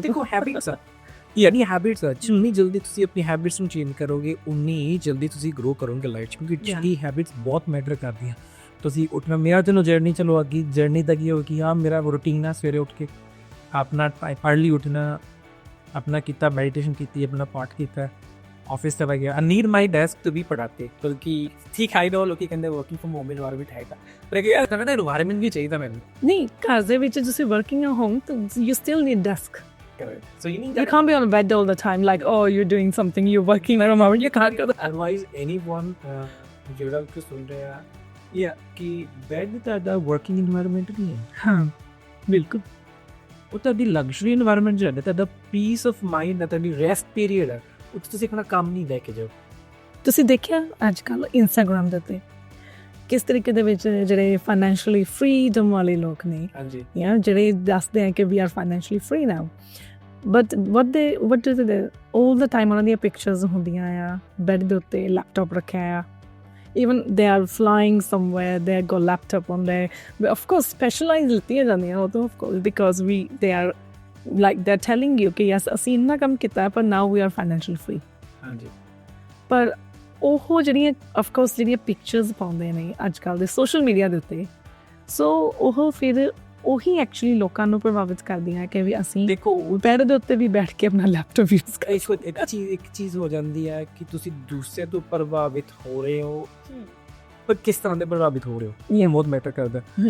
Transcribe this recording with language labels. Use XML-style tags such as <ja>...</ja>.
<pa>ਦੇਖੋ ਹੈਬਿਟਸ ਆ, ਯਾਨੀ ਹੈਬਿਟਸ ਆ, ਜਿੰਨੀ ਜਲਦੀ ਤੁਸੀਂ ਆਪਣੀ ਹੈਬਿਟਸ ਨੂੰ ਚੇਂਜ ਕਰੋਗੇ ਉਨੀ ਹੀ ਜਲਦੀ ਤੁਸੀਂ ਗਰੋ ਕਰੋਗੇ ਲਾਈਫ 'ਚ, ਕਿਉਂਕਿ ਜਿਹੜੀ ਹੈਬਿਟਸ ਬਹੁਤ ਮੈਟਰ ਕਰਦੀਆਂ। ਤੁਸੀਂ ਉੱਠਣਾ, ਮੇਰਾ ਚਲੋ ਜਰਨੀ ਚਲੋ ਅੱਗੇ ਜਰਨੀ ਦਾ ਕੀ ਹੋ ਕਿ ਹਾਂ ਮੇਰਾ ਰੂਟੀਨ ਆ ਸਵੇਰੇ ਉੱਠ ਕੇ ਆਪਣਾ अर्ਲੀ ਉੱਠਣਾ, ਆਪਣਾ ਕੀਤਾ ਮੈਡੀਟੇਸ਼ਨ ਕੀਤੀ, ਆਪਣਾ ਪਾਠ ਕੀਤਾ,</pa> <hi>ऑफिस चला गया।</hi> <en>I need my desk to be productive,</en> <hi>बल्कि ठीक आई नो लोग कहते वर्किंग फ्रॉम होम इन्वायरमेंट हैगा, लेकिन यार कहते इन्वायरमेंट भी चाहिए मैंने।</hi> <pa>ਨਹੀਂ, ਘਰ ਦੇ ਵਿੱਚ ਤੁਸੀਂ ਵਰਕਿੰਗ ਐਟ ਹੋਮ ਤਾਂ</pa> <en>You still need desk. So you need You can't be on bed all the time like, oh, you're doing something, you're working at a moment, you can't go there. advise anyone</en> <pa>ਜਿਹੜਾ ਕਿ ਸੁਣ ਰਿਹਾ ਯਾ ਕਿ bed ਤੁਹਾਡਾ working environment ਨਹੀਂ ਹੈ। ਹਾਂ ਬਿਲਕੁਲ, ਉਹ ਤੁਹਾਡੀ ਲਗਜ਼ਰੀ ਇਨਵਾਇਰਨਮੈਂਟ ਜਿਹੜਾ ਤੁਹਾਡਾ ਪੀਸ ਆਫ ਮਾਈਂਡ ਹੈ, ਤੁਹਾਡੀ ਰੈਸਟ ਪੀਰੀਅਡ ਹੈ, ਉੱਥੇ ਤੁਸੀਂ ਆਪਣਾ ਕੰਮ ਨਹੀਂ ਲੈ ਕੇ ਜਾਓ। ਤੁਸੀਂ ਦੇਖਿਆ ਅੱਜ ਕੱਲ੍ਹ ਇੰਸਟਾਗ੍ਰਾਮ ਦੇ ਉੱਤੇ ਕਿਸ ਤਰੀਕੇ ਦੇ ਵਿੱਚ ਜਿਹੜੇ ਫਾਈਨੈਂਸ਼ੀਅਲੀ ਫਰੀडम ਵਾਲੇ ਲੋਕ ਨੇ, ਹਾਂਜੀ ਜਾਂ ਜਿਹੜੇ ਦੱਸਦੇ ਆ ਕਿ</pa> <en>we are financially free now,</en> <pa>but</pa> <en>what do they all the time</en> <pa>ਉਹਨਾਂ ਦੀਆਂ ਪਿਕਚਰਸ ਹੁੰਦੀਆਂ ਆ ਬੈੱਡ ਦੇ ਉੱਤੇ ਲੈਪਟਾਪ ਰੱਖਿਆ ਆ,</pa> <en>even they are flying somewhere, they got laptop on there, but of course specialized</en> <pa>ਲਿੱਤੀਆਂ ਜਾਂਦੀਆਂ ਉਹ ਤਾਂ</pa> <en>of course because they are like they're telling you</en> <pa>ਕਿ yes ਅਸੀਂ ਇੰਨਾ ਕੰਮ ਕੀਤਾ ਪਰ</pa> <en>now we are financially free।</en> <pa>ਹਾਂਜੀ ਪਰ ਉਹ ਜਿਹੜੀਆਂ of course ਜਿਹੜੀਆਂ ਪਿਕਚਰਸ ਪਾਉਂਦੇ ਨੇ ਅੱਜ ਕੱਲ੍ਹ ਦੇ ਸੋਸ਼ਲ ਮੀਡੀਆ ਦੇ ਉੱਤੇ, ਸੋ ਉਹ ਫਿਰ ਉਹੀ ਐਕਚੁਅਲੀ ਲੋਕਾਂ ਨੂੰ ਪ੍ਰਭਾਵਿਤ ਕਰਦੀਆਂ ਕਿ ਵੀ ਅਸੀਂ ਦੇਖੋ ਬੈੱਡ ਦੇ ਉੱਤੇ ਵੀ ਬੈਠ ਕੇ ਆਪਣਾ ਲੈਪਟਾਪ ਯੂਜ਼ ਕਰ ਇੱਕ ਚੀਜ਼ ਹੋ ਜਾਂਦੀ ਹੈ ਕਿ ਤੁਸੀਂ ਦੂਸਰੇ ਤੋਂ ਪ੍ਰਭਾਵਿਤ ਹੋ ਰਹੇ ਹੋ, ਪਰ ਕਿਸ ਤਰ੍ਹਾਂ ਦੇ ਪ੍ਰਭਾਵਿਤ ਹੋ ਰਹੇ ਹੋ ਇਹ ਬਹੁਤ ਮੈਟਰ ਕਰਦਾ।</pa>